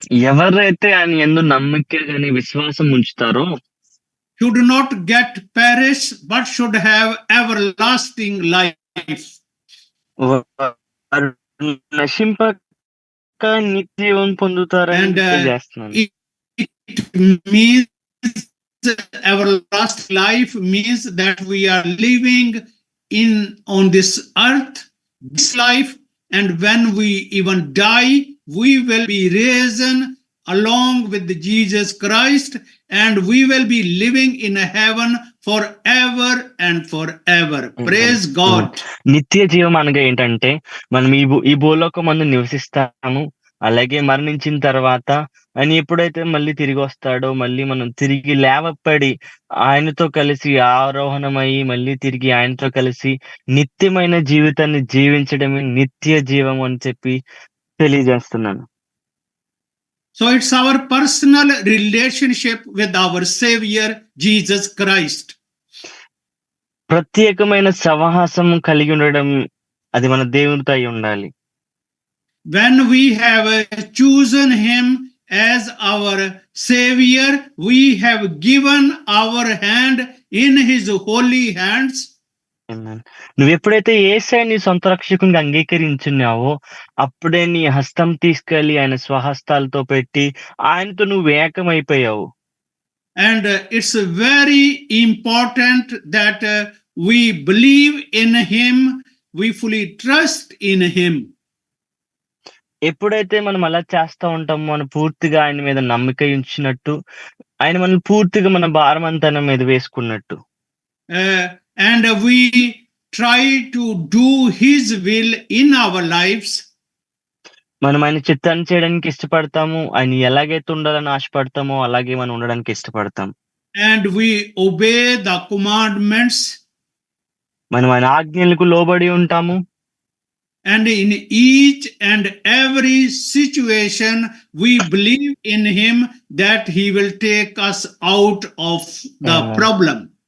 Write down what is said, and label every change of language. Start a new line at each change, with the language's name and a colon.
Telugu: ఎవరైతే ఆయన యందు నమ్మిక గాని విశ్వాసం ఉంచుతారో
English: should not get perish, but should have everlasting life.
Telugu: వారు నశింపక నిత్య జీవం పొందుతారని
English: And
Telugu: తెలియజేస్తున్నాను.
English: it means everlasting life means that we are living on this earth, this life, and when we even die, we will be risen along with Jesus Christ, and we will be living in heaven forever and forever. Praise God.
Telugu: నిత్య జీవం అనగా ఏంటంటే మనం ఈ భూలోకం మందు నివసిస్తాము, అలాగే మరణించిన తర్వాత ఆయన ఎప్పుడైతే మళ్ళీ తిరిగి వస్తాడో మళ్ళీ మనం తిరిగి లేవపడి ఆయనతో కలిసి ఆరోహణమయ్యి మళ్ళీ తిరిగి ఆయనతో కలిసి నిత్యమైన జీవితాన్ని జీవించడమే నిత్య జీవం అని చెప్పి తెలియజేస్తున్నాను.
English: So it's our personal relationship with our Savior Jesus Christ.
Telugu: ప్రత్యేకమైన సహవాసం కలిగి ఉండడం అది మన దేవునితో అయి ఉండాలి.
English: When we have chosen him as our Savior, we have given our hand in his holy hands.
Telugu: నువ్వు ఎప్పుడైతే యేసయ్యని నీ సొంత రక్షకునిగా అంగీకరించున్నావో అప్పుడే నీ హస్తం తీసుకెళ్లి ఆయన స్వహస్తాలతో పెట్టి ఆయనతో నువ్వు ఏకమైపోయావు.
English: And it's very important that we believe in him, we fully trust in him.
Telugu: ఎప్పుడైతే మనం అలా చేస్తా ఉంటామో మనం పూర్తిగా ఆయన మీద నమ్మిక ఉంచినట్టు, ఆయన మనల్ని పూర్తిగా మన భారమంతా మీద వేసుకున్నట్టు.
English: And we try to do his will in our lives.
Telugu: మనం ఆయన చిత్తాన్ని చేయడానికి ఇష్టపడతాము, ఆయన ఎలాగైతే ఉండాలని ఆశపడతామో అలాగే మనం ఉండడానికి ఇష్టపడతాం.
English: And we obey the commandments.
Telugu: మనం ఆయన ఆజ్ఞలకు లోబడి ఉంటాము.
English: And in each and every situation, we believe in him that he will take us out of the problem.